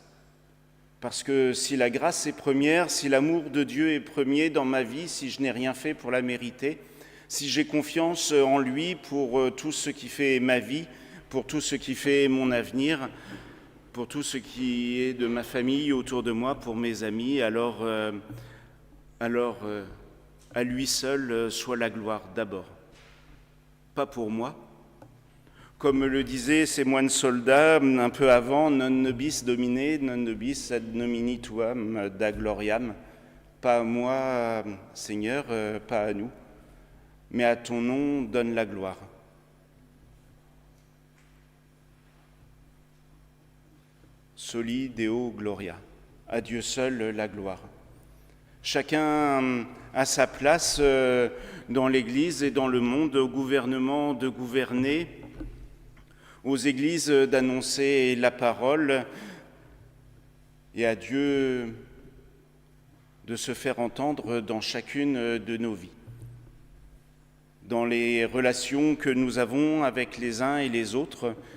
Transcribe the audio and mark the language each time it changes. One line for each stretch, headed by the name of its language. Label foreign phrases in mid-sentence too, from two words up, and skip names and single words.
French: Parce que si la grâce est première, si l'amour de Dieu est premier dans ma vie, si je n'ai rien fait pour la mériter, si j'ai confiance en lui pour tout ce qui fait ma vie, pour tout ce qui fait mon avenir, pour tout ce qui est de ma famille autour de moi, pour mes amis, alors à lui seul soit la gloire d'abord. Pas pour moi. Comme le disaient ces moines soldats un peu avant,
Latin: non nobis domine, non nobis ad nomini tuam da gloriam.
French: Pas à moi, Seigneur, pas à nous, mais à ton nom donne la gloire.
Latin: Soli Deo Gloria,
French: à Dieu seul la gloire. Chacun a sa place dans l'Église et dans le monde, au gouvernement de gouverner, aux églises d'annoncer la parole et à Dieu de se faire entendre dans chacune de nos vies, dans les relations que nous avons avec les uns et les autres,